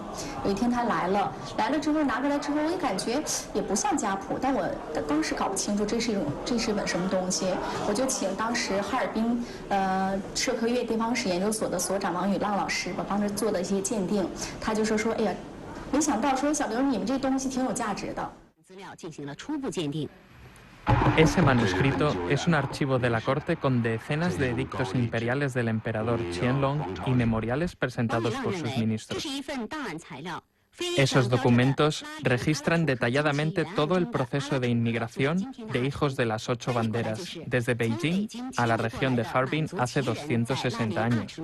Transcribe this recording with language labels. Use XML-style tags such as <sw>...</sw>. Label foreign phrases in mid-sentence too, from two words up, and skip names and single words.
<zh>有一天他来了之后拿过来之后，我也感觉也不像家谱，但我当时搞不清楚这是一本什么东西。我就请当时哈尔滨社科院地方史研究所的所长王宇浪老师吧，帮着做的一些鉴定。他就说哎呀，没想到说小刘你们这东西挺有价值的。资料进行了初步鉴定。</zh> <es>Ese manuscrito es un archivo de la corte con decenas de edictos imperiales del emperador Qianlong y memoriales presentados por sus ministros. Esos documentos registran detalladamente todo el proceso de inmigración de hijos de las 8 banderas, desde Beijing a la región de Harbin hace 260 años.</es>